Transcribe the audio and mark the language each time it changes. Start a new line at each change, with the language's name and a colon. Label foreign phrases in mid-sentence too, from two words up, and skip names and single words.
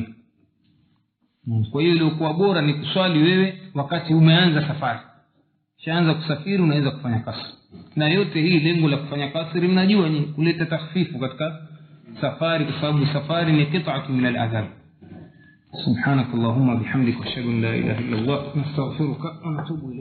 Swahili: Kwa hiyo ilikuwa bora ni kuswali wewe wakati umeanza safari. Shaanza kusafiri unaweza kufanya kasri. Na yote hii lengo la kufanya kasri mnajua ni kuleta takhfifu katika safari, kwa sababu safari ni
Arabic: قطعة من العذاب. سبحانك اللهم وبحمدك أشهد أن لا إله إلا أنت نستغفرك ونتوب إليك.